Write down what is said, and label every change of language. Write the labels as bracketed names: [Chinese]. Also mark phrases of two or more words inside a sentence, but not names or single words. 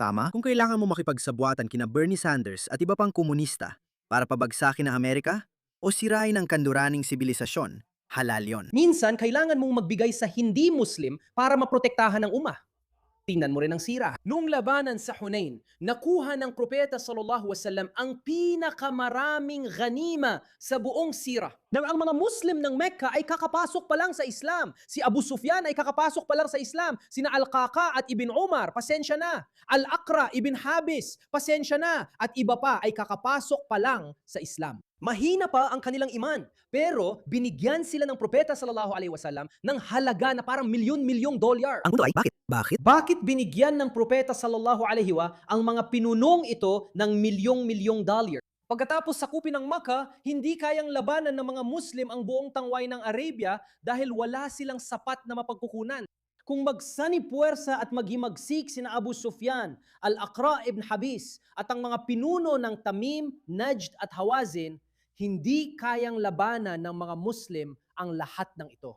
[Filipino] Kung kailangan mo makipagsabwatan kina Bernie Sanders at iba pang komunista para pabagsakin ang Amerika o sirain ang kanluraning sibilisasyon, halal yon. Minsan, kailangan mong magbigay sa hindi Muslim para maprotektahan ang umma. Tingnan mo rin ang sira. Nung labanan sa Hunain, nakuha ng propeta [Arabic] صلى الله عليه وسلم [Filipino] ang pinakamaraming ganima sa buong sira. Nang ang mga Muslim ng Mecca ay kakapasok pa lang sa Islam. Si Abu Sufyan ay kakapasok pa lang sa Islam. Sina Al-Qaqa at Ibn Umar, pasensya na. Al-Aqra, Ibn Habis, pasensya na. At iba pa ay kakapasok pa lang sa Islam. Mahina pa ang kanilang iman. Pero binigyan sila ng propeta [Arabic] صلى الله عليه وسلم [Filipino] ng halaga na parang milyon-milyong dolyar. Ang punto ay, bakit? Bakit binigyan ng propeta [Arabic] صلى الله عليه و [Filipino] ang mga pinunong ito ng milyong-milyong dolyar? Pagkatapos sakupin ng Makkah, hindi kayang labanan ng mga Muslim ang buong tangway ng Arabia dahil wala silang sapat na mapagkukunan. Kung magsani-puwersa at maghimagsik sina Abu Sufyan, Al-Aqra ibn Habis at ang mga pinuno ng Tamim, Najd at Hawazin, hindi kayang labanan ng mga Muslim ang lahat ng ito.